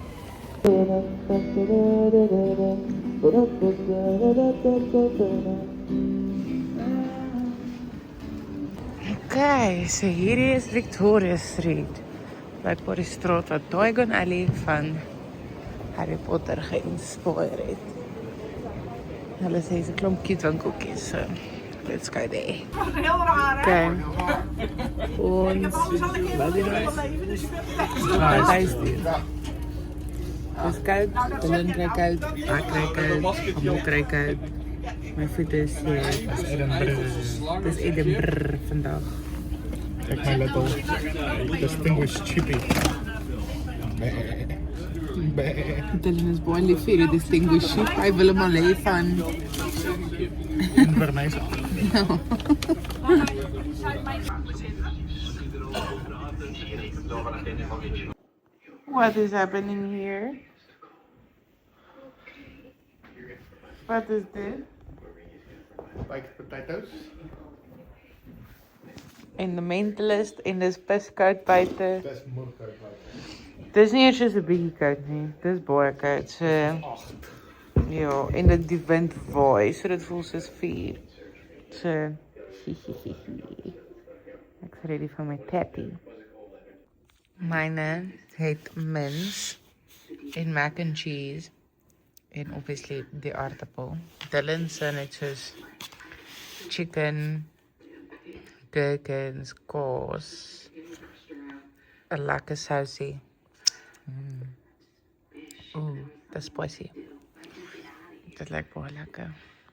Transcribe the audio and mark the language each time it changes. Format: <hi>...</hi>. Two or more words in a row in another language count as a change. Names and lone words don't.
<af>Okay, so hierdie is Victoria Street. Blijkbaar die straat wat Diagon Alley van Harry Potter geïnspireer het. Hulle sê is 'n klomp cute winkeltjies,</af> <en>so let's go there. Okay.</en> <af>Ons dis koud, Dylan kry koud, ek kry koud, almal kry koud. My voete is seer. Dis Edinburgh vandag. Kijk my</af> <en>little distinguished chippy.</en> <af>Dylan is baie lief vir die</af> <en>distinguished sheep.</en> <af>Hy wil hom al hê van Inverness.</af> <en>What is happening here? What is this? Baked potatoes.</en> <af>En The Mentalist en dis piskoud buite. Dis moeilik. Dis nie eers so 'n bietjie koud nie. Dis baie koud. So ja, en dit die wind waai, so dit voel soos vuur. So ek's ready vir my tappie. Myne het mince en</af> <en>mac and cheese</en> <af>en obviously die aardappel. Dylan se net soos chicken, gherkins, kaas, 'n lekker sousie.</af> <en>Ooh, that's spicy.</en> <af>Dit lyk baie lekker.</af>